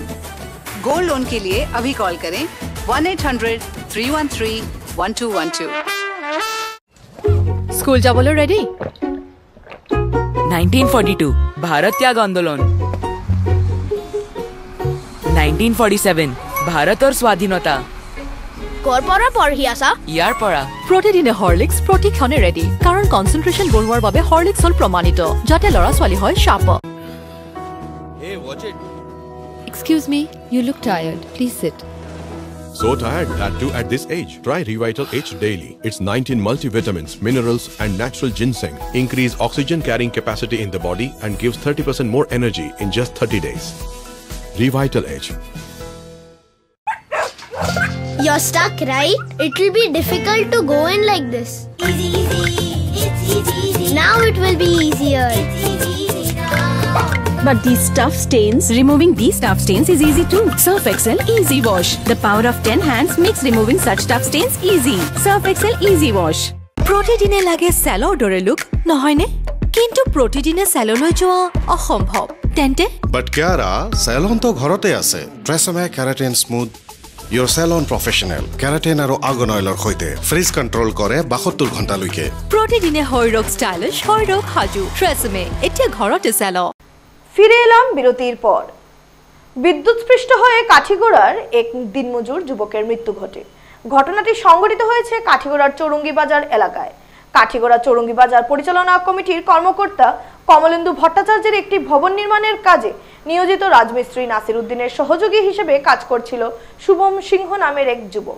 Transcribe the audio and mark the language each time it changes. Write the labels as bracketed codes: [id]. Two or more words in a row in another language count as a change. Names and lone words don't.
[hi] गोल्ड लोन के लिए अभी कॉल करें 1-800-313-1212। स्कूल जा बोलो रेडी। 1942 भारत त्याग आंदोलन, 1947 भारत और स्वाधीनता। [as] ইয়াৰ পৰা প্ৰতিদিনে হৰলিক্স প্ৰতিক্ষণে ৰেডি, কাৰণ কনচেন্ট্ৰেচন বঢ়োৱাৰ বাবে হৰলিক্স হল প্ৰমাণিত, যাতে ল'ৰা ছোৱালী হয় শাৰ্প। [en] Excuse me, you look tired. Please sit. So tired, that too at this age. Try Revital H daily. It's 19 multivitamins, minerals and natural ginseng. Increase oxygen carrying capacity in the body and gives 30% more energy in just 30 days. Revital H. You're stuck, right? It will be difficult to go in like this. Easy, it's easy. Now it will be easier. It's easy now. But these tough stains, removing these tough stains is easy too. Surf Excel Easy Wash. The power of 10 hands makes removing such tough stains easy. Surf Excel Easy Wash. [as] প্ৰতিদিনে লাগে চেলৰ দৰে লুক নহয়নে? কিন্তু প্ৰতিদিনে চেললৈ যোৱা অসম্ভৱ। তেন্তে [en] But Kiara, salon to [as] ঘৰতে আছে। [en] Tresemme Keratin Smooth, your salon professional. [as] Keratin আৰু [en] argan oilৰ [as] সৈতে [en] frizz control [as] কৰে 72 ঘণ্টালৈকে। প্ৰতিদিনে হৰৰক ষ্টাইলিশ, হৰৰক হাজু। ট্ৰেছমে এতিয়া ঘৰতে চেল। [bn] ফিরে এলাম বিরতির পর। বিদ্যুৎস্পৃষ্ট হয়ে কাঠিগোড়ার এক দিনমজুর যুবকের মৃত্যু ঘটে। ঘটনাটি সংঘটিত হয়েছে কাঠিগোড়ার চৌরঙ্গি বাজার এলাকায়। কাঠিগোড়া চৌরঙ্গি বাজার পরিচালনা কমিটির কর্মকর্তা কমলেন্দু ভট্টাচার্যের একটি ভবন নির্মাণের কাজে নিয়োজিত রাজমিস্ত্রি নাসির উদ্দিনের সহযোগী হিসেবে কাজ করছিল শুভম সিংহ নামের এক যুবক।